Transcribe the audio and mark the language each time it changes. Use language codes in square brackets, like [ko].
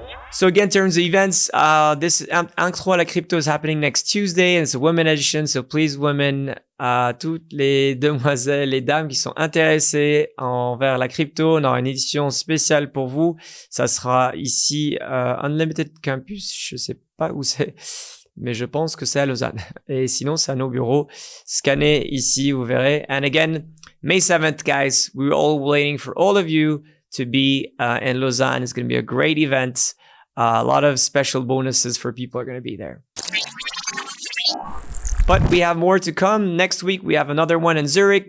[en] So again, in terms of events, this Incroyable la Crypto is happening next Tuesday, and it's a women edition. So please, women, [fr] toutes les demoiselles, les dames qui sont intéressées envers la crypto, on aura une édition spéciale pour vous. Ça sera ici, Unlimited Campus, je sais pas où c'est, mais je pense que c'est à Lausanne. Et sinon, c'est à nos bureaux. Scannez ici, vous verrez. [en] And again, May 7th, guys, we're all waiting for all of you to be in Lausanne. It's going to be a great event. A lot of special bonuses for people are going to be there. But we have more to come. Next week, we have another one in Zurich.